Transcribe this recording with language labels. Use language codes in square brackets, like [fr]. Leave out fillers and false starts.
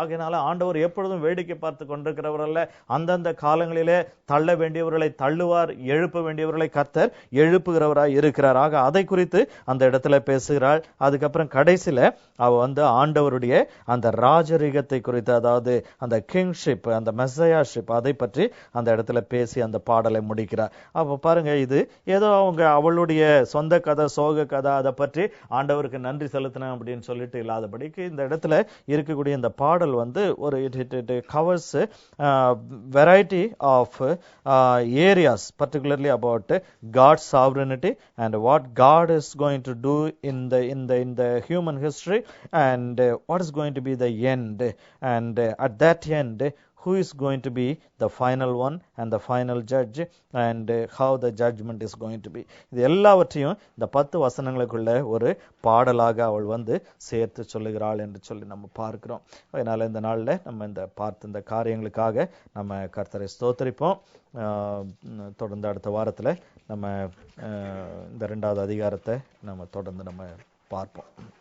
[ta] ஆகையினால ஆண்டவர் எப்பொழுதும் வேடிக்கை பார்த்து கொண்டிருக்கிறவர் அல்ல. அந்தந்த காலங்களிலே தள்ள வேண்டியவர்களை தள்ளுவார், எழுப்ப வேண்டியவர்களை கர்த்தர் எழுப்புகிறவராய் இருக்கிறார். ஆக அதை குறித்து அந்த இடத்துல பேசுகிறாள். அதுக்கப்புறம் கடைசியில அவ ஆண்டவருடைய அந்த ராஜரிகத்தை குறித்து, அதாவது அந்த கிங்ஷிப், அந்த மெசையாஷிப், அதை பற்றி அந்த இடத்துல பேசி அந்த பாடலை முடிக்கிறார். அப்ப பாருங்க, இது ஏதோ அவளுடைய சொந்த கதை, சோக கதை, அதை பற்றி ஆண்டவருக்கு நன்றி செலுத்தின அப்படின்னு சொல்லிட்டு இல்லாதபடிக்கு இந்த இடத்துல இருக்கக்கூடிய இந்த பாடல் ஒரு [en] it covers variety of areas, particularly about God's sovereignty and what God is going to do in the human history, and what is going to be the end, and at that end who is going to be the final one and the final judge, and how the judgment is going to be. [ta] இது எல்லாவற்றையும் இந்த 10 வசனங்களுக்குள்ள ஒரு பாடலாக அவள் சேர்த்து சொல்லுகிறாள் என்று சொல்லி நம்ம பார்க்கிறோம். அதனால இந்த நாள்ல நம்ம இந்த பார்த்த இந்த காரியங்களுக்காக நம்ம கர்த்தரை ஸ்தோத்திரிப்போம். தொடர்ந்து அடுத்த வாரத்துல நம்ம இந்த 2வது அதிகாரத்தை நம்ம தொடர்ந்து நம்ம பார்ப்போம்.